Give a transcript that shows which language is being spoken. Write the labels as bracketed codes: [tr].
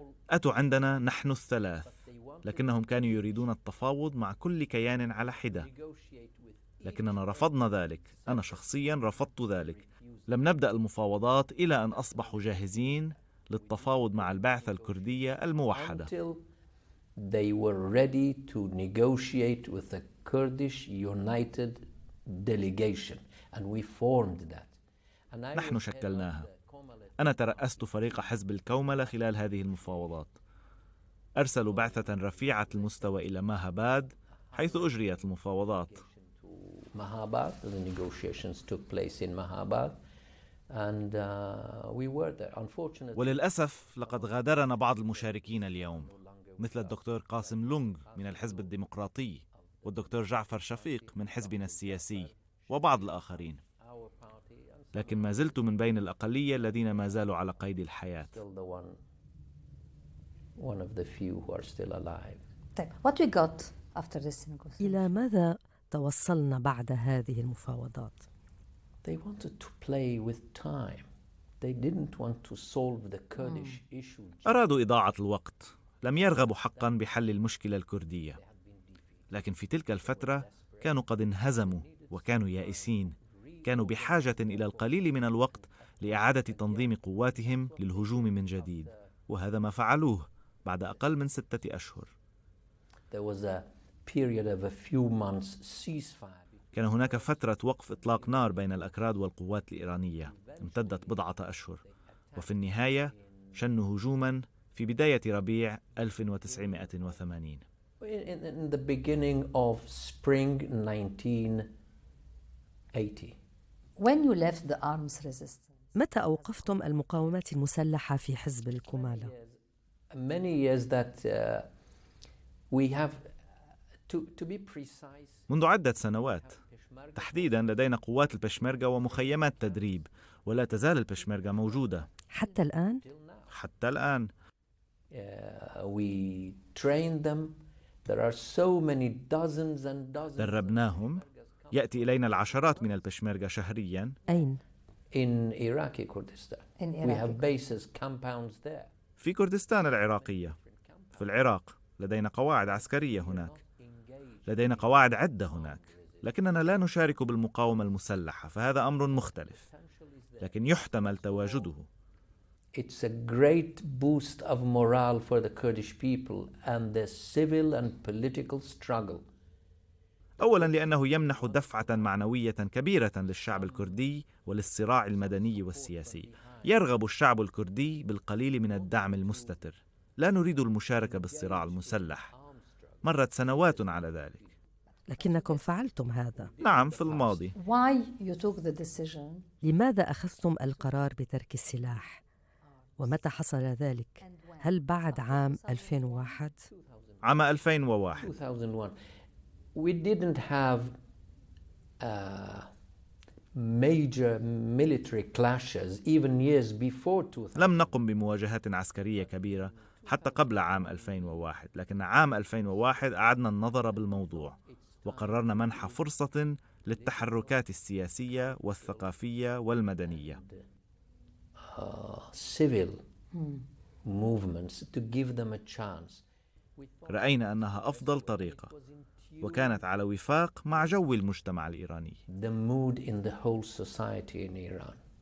[ar] أتوا عندنا نحن الثلاث، لكنهم كانوا يريدون التفاوض مع كل كيان على حدة، لكننا رفضنا ذلك. أنا شخصيا رفضت ذلك. لم نبدأ المفاوضات إلى أن أصبحوا جاهزين للتفاوض مع البعثة الكردية الموحدة. [en] Until they were ready to negotiate with the Kurdish United Delegation, and we formed that. And I [ar] نحن [en] was [ar] شكلناها. [en] head of the Komala. [ar] أنا ترأست فريق حزب الكوملة خلال هذه المفاوضات. أرسلوا بعثة رفيعة المستوى إلى ماهاباد حيث أجريت المفاوضات. [en] to Mahabad. The negotiations took place in Mahabad, and we were there. Unfortunately, [ar] وللأسف لقد غادرنا بعض المشاركين اليوم، مثل الدكتور قاسم لونغ من الحزب الديمقراطي، والدكتور جعفر شفيق من حزبنا السياسي، وبعض الآخرين. [en] our party and [ar] لكن ما زلت من بين الأقلية الذين ما زالوا على قيد الحياة. [en] still the one of the few who are still alive. [ar] طيب, [en] what we got after this negotiation? [ar] إلى ماذا توصلنا بعد هذه المفاوضات؟ [en] They wanted to play with time. They didn't want to solve the Kurdish issue. [ar] أرادوا إضاعة الوقت، لم يرغبوا حقا بحل المشكلة الكردية. لكن في تلك الفترة كانوا قد انهزموا وكانوا يائسين. كانوا بحاجة إلى القليل من الوقت لإعادة تنظيم قواتهم للهجوم من جديد، وهذا ما فعلوه بعد أقل من 6 أشهر. [en] There was a period of a few months ceasefire. [ar] كان هناك فترة وقف إطلاق نار بين الأكراد والقوات الإيرانية امتدت بضعة أشهر، وفي النهاية شنوا هجوما في بداية ربيع 1980. [en] In the beginning of spring 1980. When you left the arms resistance, [ar] متى أوقفتم المقاومات المسلحة في حزب الكمالة؟ [en] Many years that we have to be precise. [ar] منذ عدة سنوات تحديدا لدينا قوات البشمركة ومخيمات تدريب، ولا تزال البشمركة موجودة حتى الآن؟ حتى الآن. [en] We trained them. There are so many dozens and dozens. [ar] دربناهم. يأتي إلينا العشرات من البشمركة شهرياً. أين؟ [en] In Iraqi Kurdistan. We have bases, compounds there. [ar] في كردستان العراقية. في العراق لدينا قواعد عسكرية هناك. لدينا قواعد عدة هناك. لكننا لا نشارك بالمقاومة المسلحة، فهذا أمر مختلف. لكن يحتمل تواجده. [en] It's a great boost of morale for the Kurdish people and the civil and political struggle. [ar] أولاً لأنه يمنح دفعة معنوية كبيرة للشعب الكردي وللصراع المدني والسياسي. يرغب الشعب الكردي بالقليل من الدعم المستتر. لا نريد المشاركة بالصراع المسلح. مرت سنوات على ذلك. لكنكم فعلتم هذا. نعم، في الماضي. [en] Why you took the decision? [ar] لماذا أخذتم القرار بترك السلاح؟ ومتى حصل ذلك؟ هل بعد عام 2001؟ عام 2001. [en] 2001. We didn't have major military clashes even years before 2000. [ar] لم نقم بمواجهات عسكرية كبيرة حتى قبل عام 2001، لكن عام 2001 أعدنا النظر بالموضوع وقررنا منح فرصة للتحركات السياسية والثقافية والمدنية. [en] Civil movements to give them a chance. [ar] رأينا أنها أفضل طريقة، وكانت على وفاق مع جو المجتمع الإيراني. [en] The mood in the whole society in Iran.